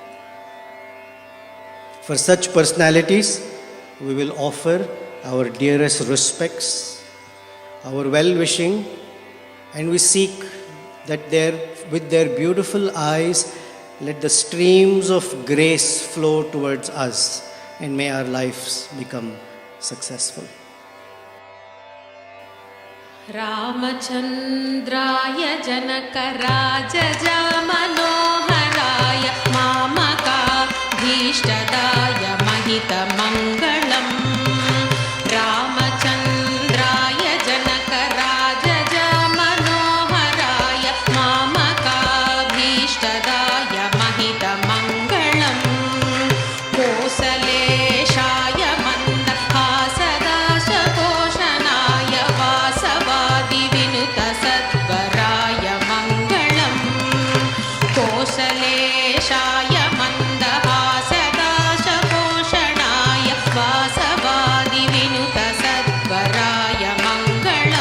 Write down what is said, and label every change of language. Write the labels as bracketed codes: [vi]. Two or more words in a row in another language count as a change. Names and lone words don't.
[en] For such personalities, we will offer our dearest respects, our well-wishing, and we seek that with their beautiful eyes, let the streams of grace flow towards us, and may our lives become successful. [sa] रामचन्द्राय जनकराजजा मनोहराय मामका भिष्टदाय महित मङ्गलम्. रामचन्द्राय जनकराजजा मनोहराय मामका भिष्टदाय महित मङ्गलम्. कोसलेशाय मन्दहासद शकोषणाय वासवादि विनुत सद्वराय मङ्गलम्. कोसलेशाय मन्दहासद शकोषणाय वासवादि विनुत सद्वराय मङ्गलम्.